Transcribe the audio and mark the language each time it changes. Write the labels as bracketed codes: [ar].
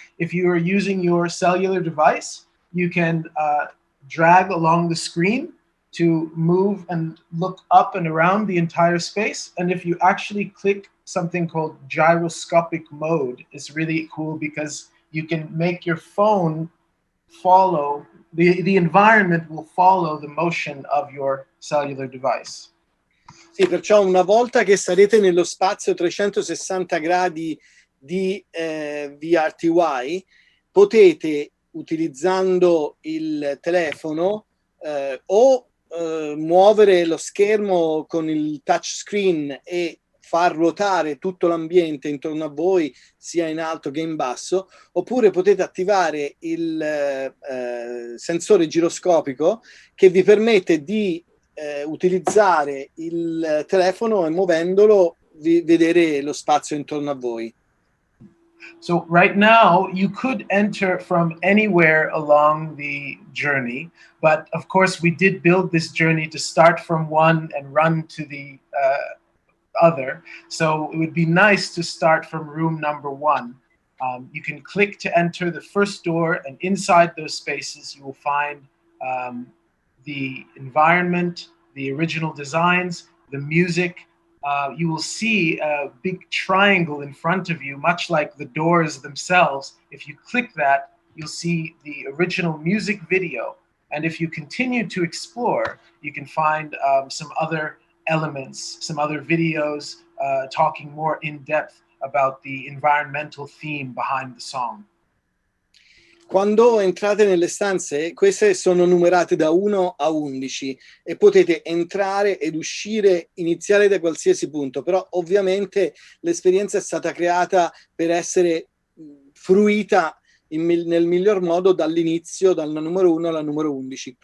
[en] If you are using your cellular device, you can drag along the screen to move and look up and around the entire space. And if you actually click something called gyroscopic mode, it's really cool because you can make your phone follow, the environment will follow the motion of your cellular device. [it] Sì, perciò una volta che sarete nello spazio 360 gradi di VRTY, potete, utilizzando il telefono o muovere lo schermo con il touchscreen e far ruotare tutto l'ambiente intorno a voi, sia in alto che in basso, oppure potete attivare il sensore giroscopico che vi permette di utilizzare il telefono e muovendolo vedere lo spazio intorno a voi. [en] So right now, you could enter from anywhere along the journey, but of course we did build this journey to start from one and run to the other. So it would be nice to start from room number 1. You can click to enter the first door, and inside those spaces you will find the environment, the original designs, the music. You will see a big triangle in front of you, much like the doors themselves. If you click that, you'll see the original music video. And if you continue to explore, you can find some other elements, some other videos talking more in depth about the environmental theme behind the song. [it] Quando entrate nelle stanze, queste sono numerate da 1 a 11 e potete entrare ed uscire, iniziare da qualsiasi punto, però ovviamente l'esperienza è stata creata per essere fruita nel miglior modo dall'inizio, dalla numero 1 alla numero 11.